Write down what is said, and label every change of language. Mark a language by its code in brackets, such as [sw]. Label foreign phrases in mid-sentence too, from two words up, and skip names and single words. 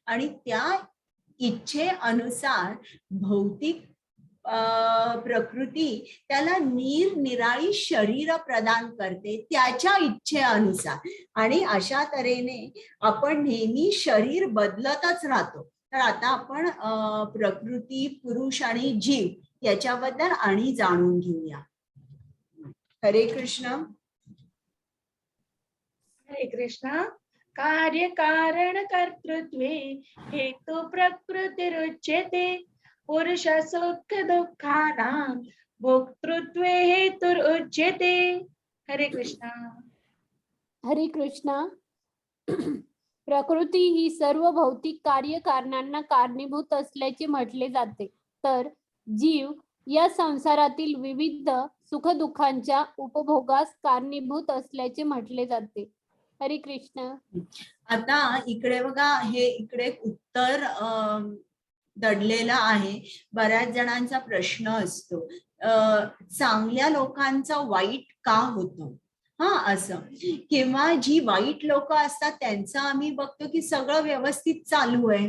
[mr] आणि त्या इच्छेनुसार भौतिक प्रकृती त्याला निरनिराळी शरीर प्रदान करते त्याच्या इच्छेनुसार, आणि अशा तऱ्हेने आपण नेहमी शरीर बदलतच राहतो. तर आता आपण प्रकृती, पुरुष आणि जीव याच्याबद्दल आणि जाणून घेऊया. हरे कृष्ण. हरे कृष्ण. [sa] कार्य कारण कर्तृत्वे हेतु प्रकृतिरुच्यते पुरुष सुख दुःखानां भोक्तृत्वे हेतुरुच्यते. हरे कृष्ण. हरे कृष्णा. [mr] प्रकृती ही सर्व भौतिक कार्यकारणांना कारणीभूत असल्याचे म्हटले जाते, तर जीव या संसारातील विविध सुखदुःखांच्या उपभोगास कारणीभूत असल्याचे म्हटले जाते. हरे कृष्ण. आता इकडे बघा, हे इकडे एक उत्तर दडलेलं आहे. बऱ्याच जणांचा प्रश्न असतो, चांगल्या लोकांचा वाईट का होतं, असं, किंवा जी वाईट लोक असतात त्यांचं आम्ही बघतो की सगळं व्यवस्थित चालू आहे.